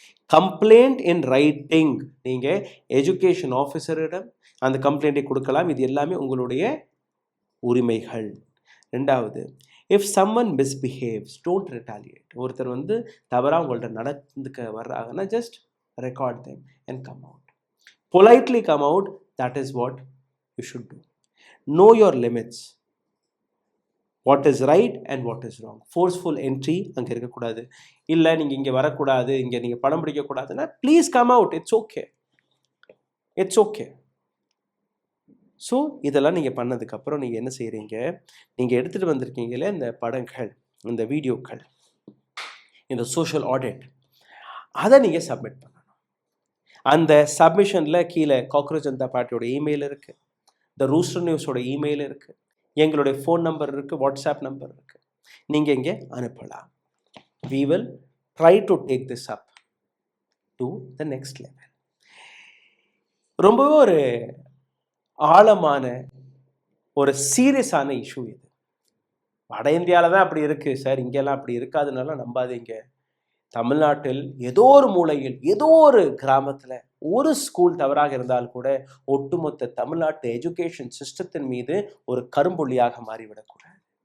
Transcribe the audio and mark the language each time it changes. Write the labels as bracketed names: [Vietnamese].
[English] complaint in writing, [Tamil] நீங்கள் education ஆஃபீஸரிடம் அந்த கம்ப்ளைண்ட்டை கொடுக்கலாம். இது எல்லாமே உங்களுடைய உரிமைகள். 2வது, [English] If someone misbehaves don't retaliate. [Tamil] ஒருத்தர் தவறாக உங்கள்ட்ட நடந்துக்க வர்றாங்கன்னா [English] Just record them and come out. Politely come out. That is what you should do. Know your limits. What is right and what is wrong. Forceful entry [Tamil] அங்கே இருக்கக்கூடாது. இல்லை நீங்கள் இங்கே வரக்கூடாது, இங்கே நீங்கள் படம் பிடிக்கக்கூடாதுன்னா [English] Please come out. It's okay, it's okay. [Tamil] So இதெல்லாம் நீங்கள் பண்ணதுக்கப்புறம் நீங்கள் என்ன செய்கிறீங்க, நீங்கள் எடுத்துகிட்டு வந்திருக்கீங்களே இந்த படங்கள், இந்த வீடியோக்கள், இந்த சோஷியல் ஆடிட், அதை நீங்கள் சப்மிட் பண்ணணும். அந்த சப்மிஷனில் கீழே காக்ரோச் ஜனதா பார்ட்டியோட இமெயில் இருக்குது, த ரூஸ்டர் நியூஸோட இமெயில் இருக்குது, எங்களுடைய ஃபோன் நம்பர் இருக்குது, வாட்ஸ்அப் நம்பர் இருக்குது. நீங்கள் இங்கே அனுப்பலாம். [English] we will try to take this up to the next level. [Tamil] ரொம்பவே ஒரு ஆழமான ஒரு சீரியஸான இஷ்யூ இது. வட இந்தியாவில் தான் அப்படி இருக்குது சார், இங்கெல்லாம் அப்படி இருக்காதுனால நம்பாதீங்க. தமிழ்நாட்டில் ஏதோ ஒரு மூலையில், ஏதோ ஒரு கிராமத்தில் ஒரு ஸ்கூல் தவறாக இருந்தால் கூட ஒட்டுமொத்த தமிழ்நாட்டு எஜுகேஷன் சிஸ்டத்தின் மீது ஒரு கரும்புள்ளியாக மாறிவிடக்கூடாது.